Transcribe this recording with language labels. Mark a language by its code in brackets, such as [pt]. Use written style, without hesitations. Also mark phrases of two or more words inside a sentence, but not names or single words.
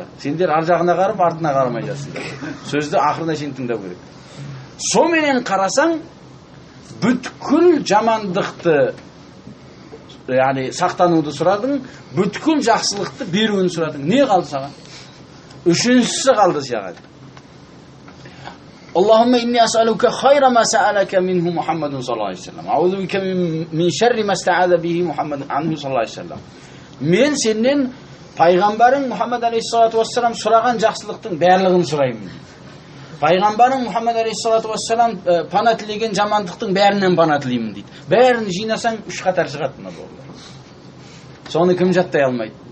[kk] Сендер ар жағына қарап, артына қарамай жатсыңдар. Сөзді ақырына шейін тыңдау керек. Соменен қарасаң, бүткіл жамандықты, яғни сақтануды сұрадың, бүткіл жақсылықты беруін сұрадың. Не қалды саған? Үшіншісі қалды саған. [ar] اللهم إني أسألك خير ما سألك منه محمد صلى الله عليه وسلم. أعوذ بك من شر ما استعاذ به محمد عنه صلى الله عليه وسلم. [kk] Мен сенен пайғамбарың Мухаммад [ar] عليه الصلاة والسلام [kk] сұраған жақсылықтың барлығын сұраймын. Пайғамбарың Мухаммад [ar] عليه الصلاة والسلام [kk] пана тілеген жамандықтың бәрінен пана тілеймін дейді. Бәрін жинасаң 3 қатар шығады мына болар. Соны кім жаттай алмайды?